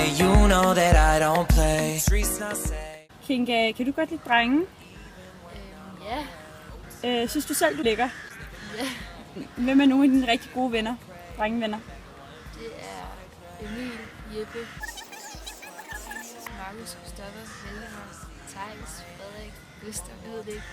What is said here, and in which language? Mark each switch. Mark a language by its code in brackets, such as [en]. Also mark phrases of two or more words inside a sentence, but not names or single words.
[en] You know that I don't play. Streets not safe. [da] Kinga, kan du godt lide drenge? Ja. Synes du selv, du ligger? Ja. Hvem er nogle af dine rigtig gode venner? Drengevenner? Det er Emil, Jeppe, Markus, Christoffer, Valdemar, Thijs, Frederik, Gustav, jeg ved det ikke.